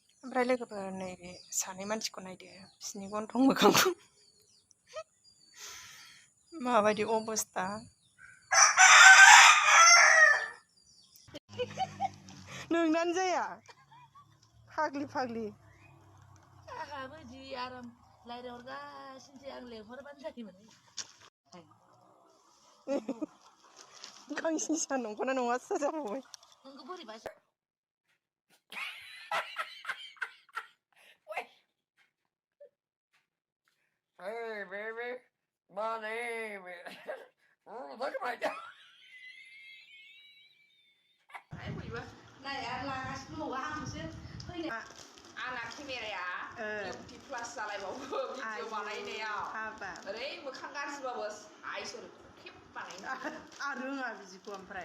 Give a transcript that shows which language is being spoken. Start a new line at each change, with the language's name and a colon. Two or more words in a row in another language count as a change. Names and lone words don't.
Bodo: ओमफ्राय लोगोफोर नैबे सानै मानसिखौ नायदो बिसिनि गन्थं मोखांखौ माबायदि अबस्था नोंनानो जाया फाग्लि फाग्लि आंहाबो जि आराम रायज्लायहरगासिनोसै आं लेंहरबानो जायोमोन गांसिनि सान नंगौना नङासो जाबावबाय नोंखौ बोरैबा
English: Hey, baby, my name is. Oh, look at my dog.
Bodo: नाय आं लागासिनो दङ आंसो फैनो आंना केमेराया इउटि प्लास जालायबावो भिडिअ बानायनायाव ओरै मोखां गाज्रिबाबो आइसोर खेब बानायनो आं रोङा बिदिखौ ओमफ्राय